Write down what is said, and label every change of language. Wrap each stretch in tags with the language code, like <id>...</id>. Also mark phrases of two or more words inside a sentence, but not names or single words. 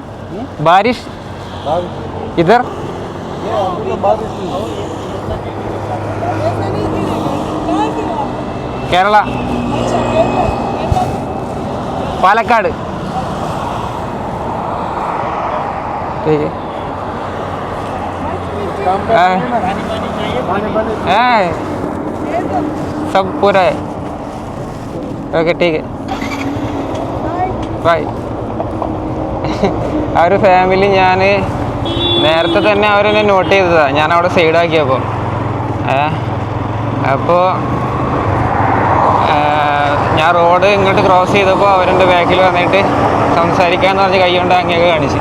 <hi>बारिश इधर केरला पालक्काड. ठीक है सब पूरा है. ओके ठीक है ബൈ.</hi> <ml>ആ ഒരു ഫാമിലി ഞാൻ നേരത്തെ തന്നെ അവരെന്നെ നോട്ട് ചെയ്തതാണ്. ഞാൻ അവിടെ സൈഡാക്കിയപ്പോൾ അപ്പോൾ ഞാൻ റോഡ് ഇങ്ങോട്ട് ക്രോസ് ചെയ്തപ്പോൾ അവരെൻ്റെ ബാക്കിൽ വന്നിട്ട് സംസാരിക്കാമെന്ന് പറഞ്ഞ് കൈ കൊണ്ട് അങ്ങനെയൊക്കെ കാണിച്ചു.</ml>